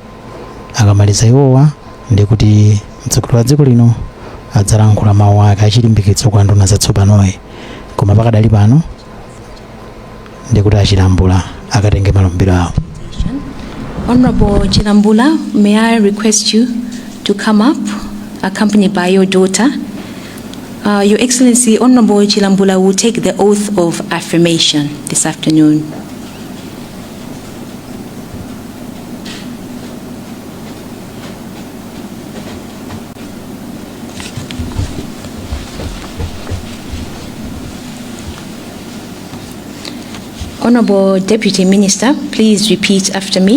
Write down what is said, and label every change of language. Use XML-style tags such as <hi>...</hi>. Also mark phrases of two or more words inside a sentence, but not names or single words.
<ny>Akamaliza iwowa ndikuti mtsogoleri wa dziko lino adzalankhula mawu ake achilimbikitso kwa nduna zatsopanoyi, koma pakadali pano ndikuti Achilambula akatenge malumbiro awo.</ny> <en>Honorable Chilambula, may I request you to come up accompanied by your daughter. Your Excellency, Honorable Chilambula will take the oath of affirmation this afternoon. Honorable Deputy Minister, please repeat after me.</en>